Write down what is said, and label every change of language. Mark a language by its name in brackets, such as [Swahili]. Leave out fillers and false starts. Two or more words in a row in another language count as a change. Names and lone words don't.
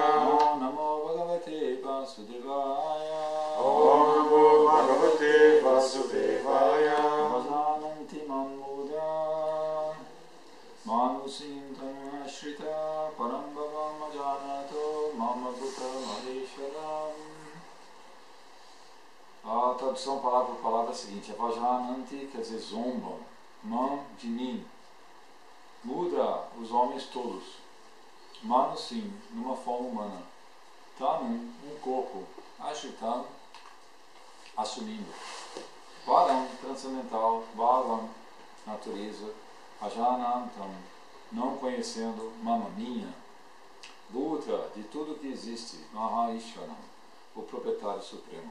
[Sanskrit] ॐ नमो भगवते वासुदेवाय. ॐ नमो भगवते वासुदेवाय. भजनन्ति मन्मुद मनुसिम् तनाश्रित परम् भवम् अजानतो मम भूत महेश्वरम्. [Portuguese] A tradução palavra por palavra é a seguinte: Vajananti quer dizer zombam, man de mim, muda os homens todos, manusim, numa forma humana, tanum, um corpo, ashitam, assumindo, param, transcendental, bhavam, natureza, ajanantam, não conhecendo, mama minha, Buddha, de tudo que existe, Maheshwaram, o proprietário supremo.